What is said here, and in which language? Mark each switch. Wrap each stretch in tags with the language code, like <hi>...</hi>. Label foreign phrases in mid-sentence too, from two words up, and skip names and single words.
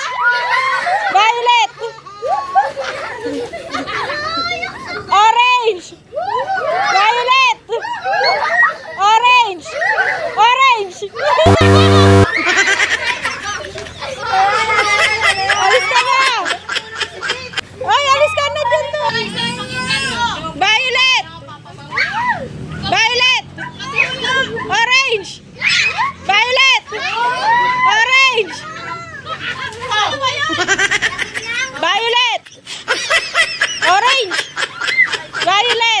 <en>Violet. Orange. Violet. Orange. Orange.</en> <tl>Alis ka na. Ay, alis ka na dito.</tl> <en>Violet. Violet. Orange. Violet. Orange. Violet. Orange. Violet.</en>